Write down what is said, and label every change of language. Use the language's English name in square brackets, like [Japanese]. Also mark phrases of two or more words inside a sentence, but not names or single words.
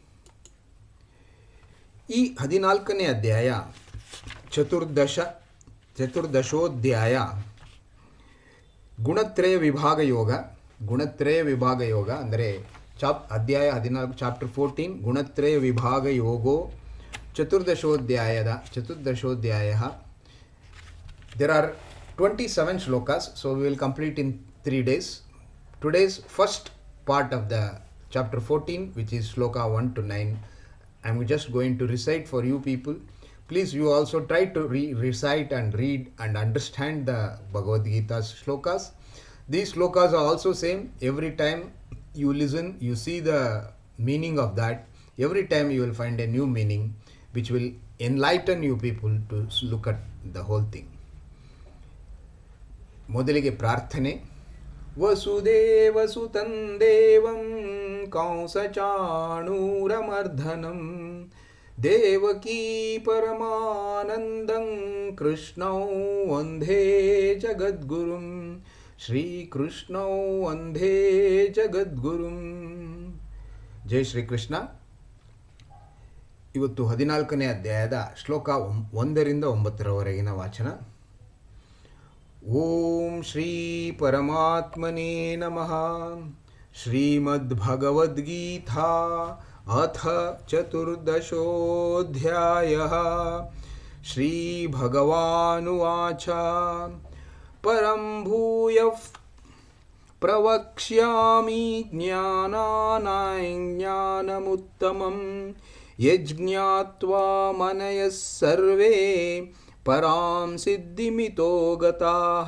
[Kannada] ಈ 14ನೇ ಅಧ್ಯಾಯ ಚತುರ್ದಶೋಧ್ಯಾಯ ಗುಣತ್ರಯ ವಿಭಾಗ ಯೋಗ ಅಂದರೆ ಅಧ್ಯಾಯ 14 ಚಾಪ್ಟರ್ 14 ಗುಣತ್ರಯ ವಿಭಾಗ ಯೋಗೋ ಚತುರ್ದಶೋಧ್ಯಾಯ. [English] There are 27 shlokas, so we will complete in 3 days. Today's first part of the chapter 14, which is shloka 1 to 9, I am just going to recite for you people. Please, you also try to recite and read and understand the Bhagavad Gita's shlokas. These shlokas are also same. Every time you listen, you see the meaning of that. Every time you will find a new meaning which will enlighten you people to look at the whole thing. [Kannada] ಮೊದಲಿಗೆ ಪ್ರಾರ್ಥನೆ. [Sanskrit] ವಸುದೇವಸುತಂ ದೇವಂ ಕಂಸಚಾಣೂರಮರ್ಧನಂ ದೇವಕೀ ಪರಮಾನಂದಂ ಕೃಷ್ಣೌ ವಂದೇ ಜಗದ್ಗುರುಂ. ಶ್ರೀಕೃಷ್ಣೌ ವಂದೇ ಜಗದ್ಗುರುಂ. ಜೈ ಶ್ರೀಕೃಷ್ಣ. [Kannada] ಇವತ್ತು 14ನೇ ಅಧ್ಯಾಯದ ಶ್ಲೋಕ 1ರಿಂದ 9ರವರೆಗಿನ ವಾಚನ. [Sanskrit] ಓಂ ಶ್ರೀ ಪರಮಾತ್ಮನೇ ನಮಃ. ಶ್ರೀಮದ್ಭಗವದ್ಗೀತಾ ಅಥ ಚತುರ್ದಶೋಧ್ಯಾಯಃ. ಶ್ರೀಭಗವಾನುವಾಚ ಪರಂ ಭೂಯಃ ಪ್ರವಕ್ಷ್ಯಾಮಿ ಜ್ಞಾನಾನಾಂ ಯಜ್ಞಾತ್ವಾ ಮನಯಃ ಸರ್ವೇ ಪರಾಂ ಸಿದ್ಧಿಮಿತೋ ಗತಾಃ.